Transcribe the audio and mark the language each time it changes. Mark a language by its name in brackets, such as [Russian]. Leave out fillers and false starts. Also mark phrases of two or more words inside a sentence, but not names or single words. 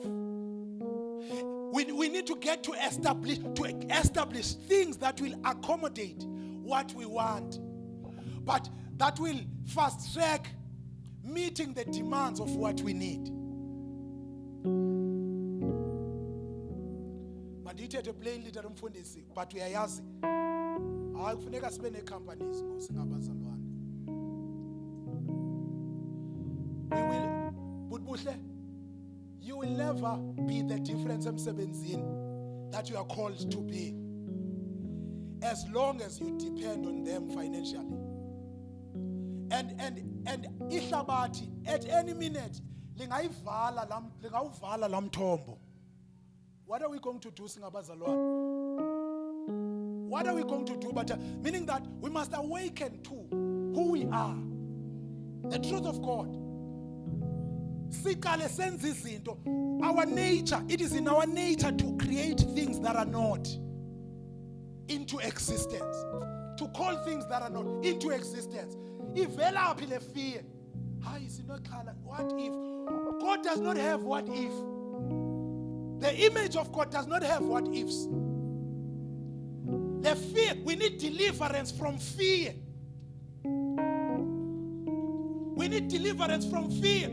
[English] We need to get to establish things that will accommodate what we want, but that will fast track meeting the demands of what we need. [Xhosa] Mandithethe [English] plainly that [Xhosa] umfundisi, but uyayazi akufuneka sibe ne-companies ngosingabazalwane. [English] You will never be the difference emsebenzini that you are called to be, as long as you depend on them financially. [Xhosa] And ihlabathi [English] at any minute [Xhosa] lingawuvala lam thombo. [English] What are we going to do, singabazalwane? What are we going to do? But meaning that we must awaken to who we are, the truth of God. [Xhosa] Sikale senza izinto. [English] Our nature, it is in our nature to create things that are not into existence, to call things that are not into existence. [Xhosa] Ivela phi le fear. Hayi sinokhala. [English] What if? God does not have what if. The image of God does not have what ifs. The fear, we need deliverance from fear. We need deliverance from fear.